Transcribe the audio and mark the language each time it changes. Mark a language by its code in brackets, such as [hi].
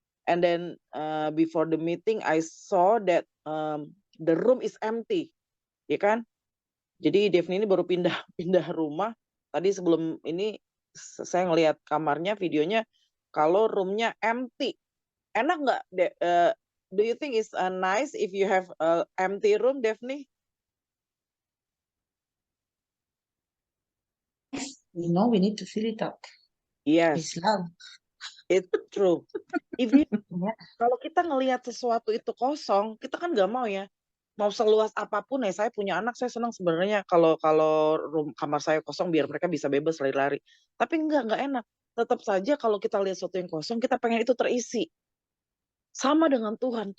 [en] And then before the meeting, I saw that the room is empty, [id] ya kan? Jadi Daphne ini baru pindah rumah. Tadi sebelum ini saya ngelihat kamarnya, videonya, kalau roomnya empty. Enak nggak? [en] Do you think it's nice if you have a empty room, Daphne? We know we need to fill it up. Yes, It's love. it's true. If you Yeah. [id] Kalau kita ngelihat sesuatu itu kosong, kita kan nggak mau ya. Mau seluas apapun ya, saya punya anak, saya senang sebenarnya kalau kamar saya kosong biar mereka bisa bebas lari-lari. Tapi nggak enak. Tetap saja kalau kita lihat sesuatu yang kosong, kita pengen itu terisi. Sama dengan Tuhan.